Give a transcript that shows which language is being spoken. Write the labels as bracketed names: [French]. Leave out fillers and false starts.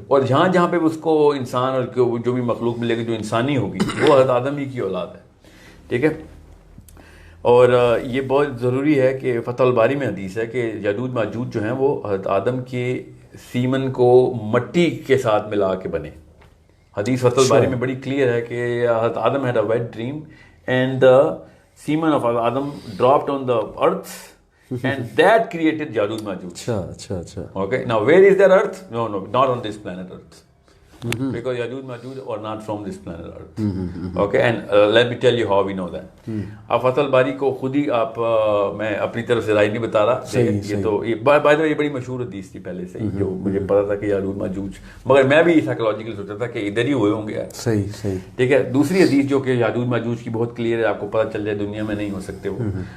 [Urdu] اور جہاں پہ اس کو انسان اور جو بھی مخلوق ملے گی جو انسانی ہوگی وہ حضرت آدم ہی کی اولاد ہے. ٹھیک ہے. اور یہ بہت ضروری ہے کہ فتح الباری میں حدیث ہے کہ یاجوج ماجوج جو ہیں وہ حضرت آدم کے سیمن کو مٹی کے ساتھ ملا کے بنے. حدیث فتح الباری میں بڑی کلیئر ہے کہ حضرت آدم [English] had a wet dream and the semen of Adam dropped on the earth and that created Yajuj Majuj. [Urdu] اچھا. [English] Okay, now where is their earth? No, not on this planet Earth. Because Yajuj Majuj are not from this planet Earth. Okay, and let me tell you how we know that. [Urdu] اب فتح الباری کو خود ہی آپ, میں اپنی طرف سے رائے نہیں بتا رہا, یہ تو بائی دا وے یہ بڑی مشہور حدیث تھی پہلے سے جو مجھے پتا تھا کہ یاجوج ماجوج, مگر میں بھی سائیکولوجیکل سوچا تھا کہ ادھر ہی ہوئے ہوں گے. صحیح. ٹھیک ہے. دوسری حدیث جو کہ یاجوج ماجوج کی بہت کلیئر ہے, آپ کو پتہ چل جائے دنیا میں نہیں ہو سکتے وہ.